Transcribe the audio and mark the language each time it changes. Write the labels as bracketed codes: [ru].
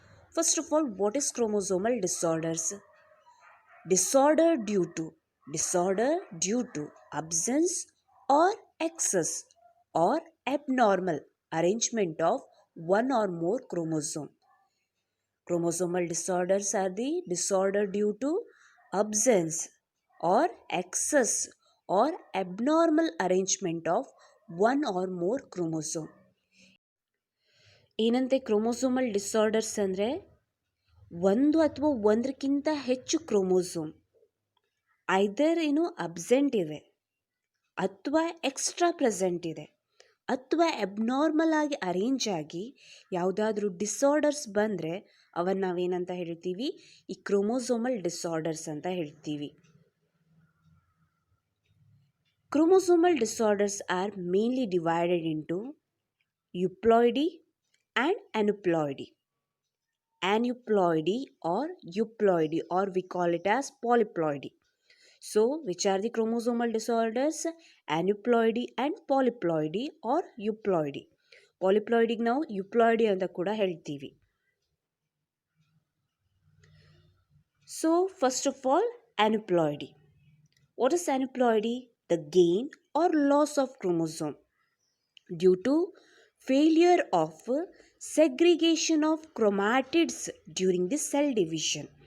[en] First of all, what is chromosomal disorders? Disorder due to absence or excess or abnormal arrangement of one or more chromosome. Chromosomal disorders are the disorder due to absence or excess or abnormal arrangement of one or more chromosome. [kn] ಏನಂತೆ chromosomal disorders ಅಂದರೆ ಒಂದು ಅಥವಾ ಒಂದಕ್ಕಿಂತ ಹೆಚ್ಚು chromosome ಐದರ್ absent ಇದೆ ಅಥವಾ extra present ಇದೆ ಅಥವಾ ಅಬ್ನಾರ್ಮಲ್ ಆಗಿ ಅರೇಂಜ್ ಆಗಿ ಯಾವುದಾದ್ರೂ ಡಿಸಾರ್ಡರ್ಸ್ ಬಂದರೆ ಅವನ್ನ ನಾವೇನಂತ ಹೇಳ್ತೀವಿ? ಈ ಕ್ರೋಮೋಸೋಮಲ್ ಡಿಸಾರ್ಡರ್ಸ್ ಅಂತ ಹೇಳ್ತೀವಿ. [en] Chromosomal disorders are mainly divided into euploidy and aneuploidy. Aneuploidy or euploidy, or we call it as polyploidy. So, which are the chromosomal disorders? Aneuploidy and polyploidy or euploidy. [kn] Polyploidy ನಾವು euploidy ಅಂತ ಕೂಡ ಹೇಳ್ತೀವಿ. [en] So, first of all, aneuploidy. What is aneuploidy? The gain or loss of chromosome due to failure of segregation of chromatids during the cell division.